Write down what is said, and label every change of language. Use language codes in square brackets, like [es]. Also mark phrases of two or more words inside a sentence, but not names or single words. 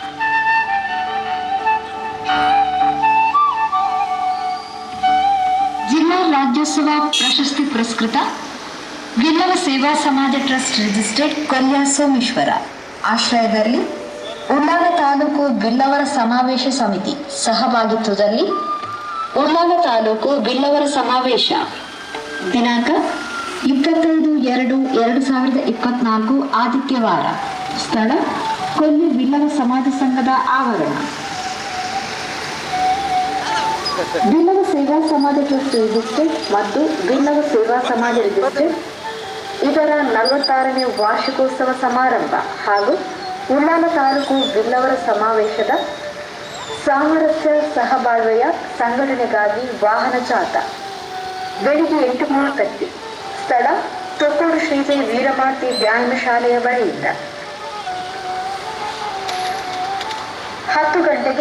[kn] ಜಿಲ್ಲಾ ರಾಜ್ಯೋತ್ಸವ ಪ್ರಶಸ್ತಿ ಪುರಸ್ಕೃತ ಬಿಲ್ಲವ ಸೇವಾ ಸಮಾಜ ಟ್ರಸ್ಟ್ ರಿಜಿಸ್ಟರ್ಡ್ ಕೊಲ್ಯ ಸೋಮೇಶ್ವರ ಆಶ್ರಯದಲ್ಲಿ ಉಳ್ಳಾಲ ತಾಲೂಕು ಬಿಲ್ಲವರ ಸಮಾವೇಶ ಸಮಿತಿ ಸಹಭಾಗಿತ್ವದಲ್ಲಿ ಉಳ್ಳಾಲ ತಾಲೂಕು ಬಿಲ್ಲವರ ಸಮಾವೇಶ ದಿನಾಂಕ 25/2/2024 ಆದಿತ್ಯವಾರ. ಸ್ಥಳ ಕೊಲ್ಯ ಬಿಲ್ಲವ ಸಮಾಜ ಸಂಘದ ಆವರಣ. ಬಿಲ್ಲವ ಸೇವಾ ಸಮಾಜ ಟ್ರಸ್ಟ್ ರಿಜಿಸ್ಟರ್ಡ್ ಮತ್ತು ಬಿಲ್ಲವ ಸೇವಾ ಸಮಾಜ ರಿಜಿಸ್ಟರ್ಡ್ ಇದರ 46ನೇ ವಾರ್ಷಿಕೋತ್ಸವ ಸಮಾರಂಭ ಹಾಗೂ ಉಳ್ಳಾಲ ತಾಲೂಕು ಬಿಲ್ಲವರ ಸಮಾವೇಶದ ಸಾಮರಸ್ಯ ಸಹಬಾಳ್ವೆಯ ಸಂಘಟನೆಗಾಗಿ ವಾಹನ ಜಾಥಾ ಬೆಳಿಗ್ಗೆ 8:30. ಸ್ಥಳ ತೊಕ್ಕೋಡು ಶ್ರೀಜೈ ವೀರಮಾರ್ತಿ ವ್ಯಾಯಾಮ ಶಾಲೆಯ ಬಳಿಯಿಂದ 10 ಗಂಟೆಗೆ